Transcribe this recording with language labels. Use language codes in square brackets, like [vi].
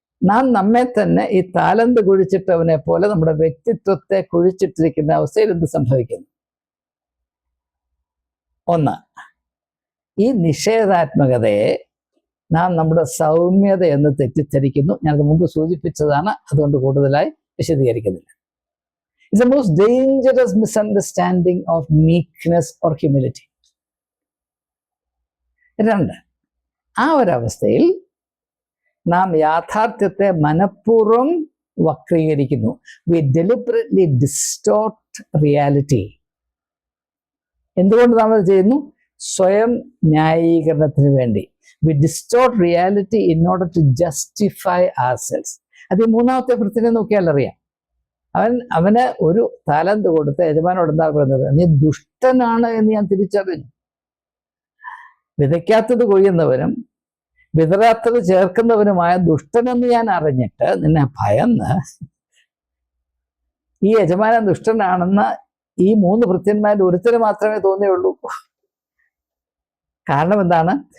[ml] നാം നമ്മെ തന്നെ ഈ താലന്ത് കുഴിച്ചിട്ടവനെ പോലെ നമ്മുടെ വ്യക്തിത്വത്തെ കുഴിച്ചിട്ടിരിക്കുന്ന അവസ്ഥയിൽ എന്ത് സംഭവിക്കുന്നു? ഒന്ന്, ഈ നിഷേധാത്മകതയെ നാം നമ്മുടെ സൗമ്യത എന്ന് തെറ്റിദ്ധരിക്കുന്നു. ഞാനത് മുമ്പ് സൂചിപ്പിച്ചതാണ്, അതുകൊണ്ട് കൂടുതലായി വിശദീകരിക്കുന്നില്ല. [en] It's the most dangerous misunderstanding of meekness or humility. [ml] 2, ആ ഒരവസ്ഥയിൽ നാം യാഥാർത്ഥ്യത്തെ മനഃപൂർവ്വം വക്രീകരിക്കുന്നു. [en] We deliberately distort reality. [ml] എന്തുകൊണ്ട് നാം അത് ചെയ്യുന്നു? സ്വയം ന്യായീകരണത്തിന് വേണ്ടി. [en] We distort reality in order to justify ourselves. [ml] അത് മൂന്നാമത്തെ ഭൃത്യനെ നോക്കിയാൽ അറിയാം. അവന് ഒരു താലന്ത് കൊടുത്ത് യജമാനോട് എന്താ പറയുന്നത്? നീ ദുഷ്ടനാണ് എന്ന് ഞാൻ തിരിച്ചറിഞ്ഞു. വിതയ്ക്കാത്തത് കൊയ്യുന്നവനും വിതറാത്തത് ചേർക്കുന്നവനുമായ ദുഷ്ടനെന്ന് ഞാൻ അറിഞ്ഞിട്ട് നിന്നെ ഭയന്ന് ഈ യജമാനൻ ദുഷ്ടനാണെന്ന് ഈ 3 ഭൃത്യന്മാരിൽ ഒരുത്തന് മാത്രമേ തോന്നിയുള്ളൂ. കാരണം എന്താണ്?